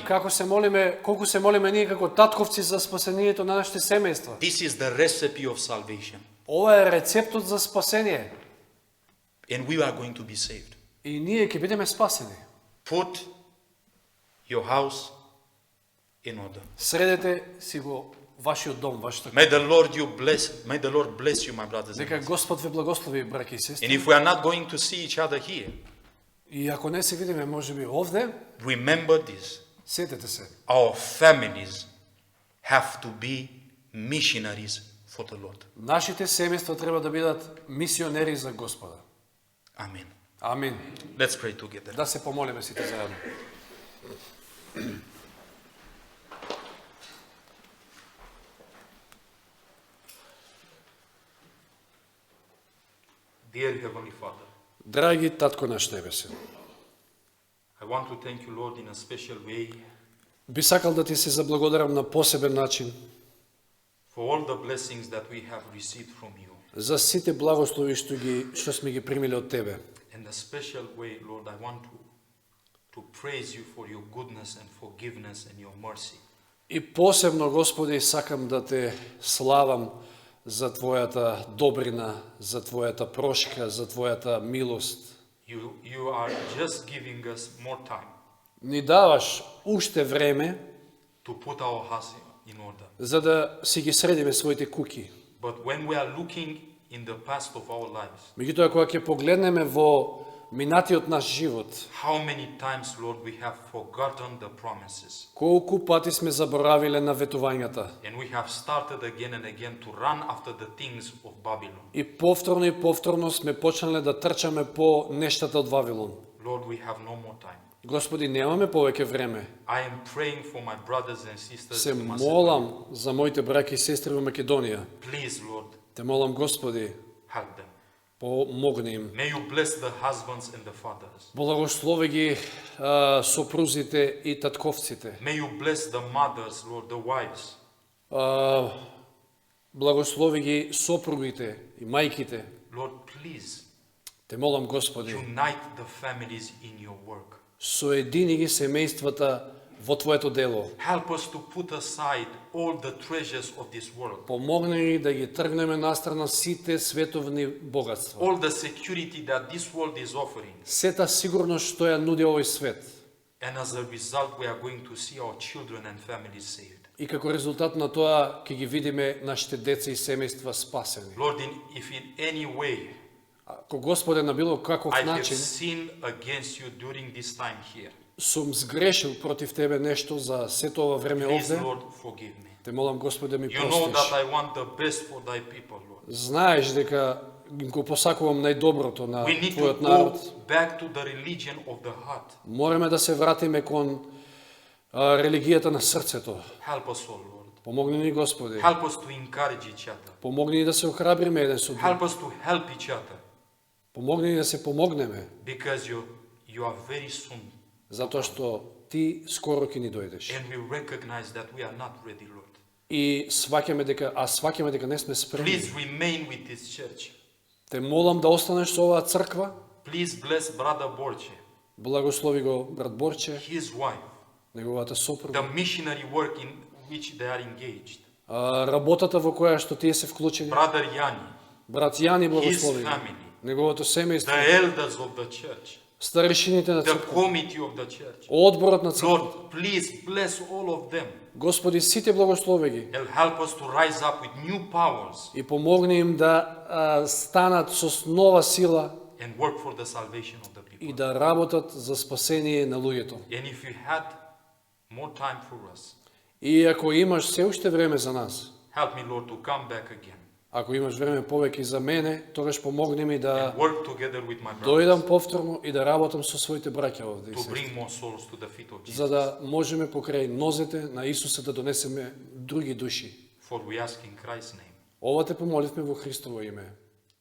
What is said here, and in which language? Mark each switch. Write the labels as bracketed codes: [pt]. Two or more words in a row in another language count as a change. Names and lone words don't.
[mk] Како се молиме, колку се молиме ние како татковци за спасението на нашите семејства. [en] This is the recipe of salvation. [mk] Ова е рецептот за спасение. [en] And we are going to be saved. [mk] И ние ќе бидеме спасени. [en] Put your house in order. [mk] Средете си го вашиот дом, вашата [en] May the Lord bless you, my brothers and [mk] Нека [en] sisters. [mk] Господ ве благослови, браќи и [en] And [mk] сестри. [en] if we are not going to see each other here, [mk] И ако не се видиме можеби овде, [en] remember this. [mk] сетете се. [en] Our families have to be missionaries for the Lord. [mk] Нашите семејства треба да бидат мисионери за Господа. [en] Amen. [mk] Амин. [en] Let's pray together. [mk] Да се помолиме сите заедно. [en] Dear Heavenly Father, [mk] Драги татко наш небесен, [en] I want to thank you, Lord, in a special way [mk] би сакал да ти се заблагодарам на посебен начин [en] for all the blessings that we have received from you. [mk] за сите благослови што сме ги примиле од тебе. [en] In a special way, Lord, I want to praise you for your goodness and forgiveness and your mercy. [mk] И посебно, Господи, сакам да те славам за Твојата добрина, за Твојата прошка, за Твојата милост. [en] You are just giving us more time [mk] Ни даваш уште време [en] to put our house in order. [mk] за да си ги средиме своите куки. [en] But when we are looking in the past of our lives, [mk] Меѓутоа, кога ќе погледнеме во минатиот наш живот, [en] how many times, Lord, we have forgotten the promises. [mk] колку пати сме заборавиле на ветувањата [en] And we have started again and again to run after the things of Babylon. [mk] и повторно сме почнале да трчаме по нештата од Вавилон. [en] Lord, we have no more time. [mk] Господи, немаме повеќе време. [en] I am praying for my brothers and sisters [mk] Се [en] in Macedonia. [mk] молам за моите браќи и сестри во Македонија. [en] Please, Lord, [mk] Те молам, Господи, [en] help them. [mk] помогни им. [en] May you bless the husbands and the fathers. [mk] Благослови ги сопрузите и татковците. [en] May you bless the mothers, Lord, the wives. [mk] Благослови ги сопругите и мајките. [en] Lord, please [mk] Те молам, Господи, [en] unite the families in your work. [mk] соедини ги семејствата во твоето дело. [en] Help us to put aside all the treasures of this world, [mk] Помогни ни да ги тргнеме настрана сите световни богатства. [en] all the security that this world is offering. [mk] Сета сигурност што ја нуди овој свет. [en] And as a result, we are going to see our children and families saved. [mk] И како резултат на тоа ќе ги видиме нашите деца и семејства спасени. [en] Lord, if in any way [mk] Ако Господе на било каков [en] I have [mk] начин [en] sinned against you during this time here, [mk] сум сгрешил против Тебе нешто за сето ова време [en] please, [mk] овде, [en] Lord, forgive me. [mk] те молам Господе ми [en] You know that [mk] простиш. [en] I want the best for thy people, Lord. [mk] Знаеш дека го посакувам најдоброто на [en] We need to [mk] Твојот [en] go [mk] народ. [en] back to the religion of the heart. [mk] Мораме да се вратиме кон религијата на срцето. [en] Help us, oh Lord. [mk] Помогни ни, Господи. [en] Help us to encourage each other. [mk] Помогни ни да се охрабриме еден со друг. [en] Help us to help each other, [mk] Помогни ни да се помогнеме, [en] because you are very soon. [mk] затоа што Ти скоро ќе ни дојдеш. [en] And we recognize that we are not ready, Lord. [mk] И сваќаме дека не сме спремни. [en] Please remain with this church. [mk] Те молам да останеш со оваа црква. [en] Please bless Brother Borche, [mk] Благослови го брат Борче, [en] his wife, [mk] неговата [en] the [mk] сопруга. [en] missionary work in which they are engaged. [mk] Работата во која што тие се вклучени. [en] Brother Yani, [mk] Брат Јани [en] his [mk] благослови го. [en] family, [mk] Неговото семејство. [en] the elders of the church, [mk] Старешините на [en] the [mk] црква. [en] committee of the church. [mk] Одборот на црква. [en] Lord, please bless all of them [mk] Господи, сите благослови ги. [en] and help us to rise up with new powers [mk] И помогни им да станат со нова сила [en] and work for the salvation of the people. [mk] и да работат за спасение на луѓето. [en] And if you had more time for us, [mk] И ако имаш се уште време за нас, [en] help me, Lord, to come back again [mk] ако имаш време повеќе за мене, тогаш помогни ми да [en] and work together with my [mk] дојдам [en] brothers [mk] повторно и да работам со своите браќа овде. и [en] to [mk] се. [en] bring more souls to the feet of [mk] За [en] Jesus. [mk] да можеме покрај нозете на Исуса да донесеме други души. [en] For we ask in Christ's name. [mk] Ова те помоливме во Христово име.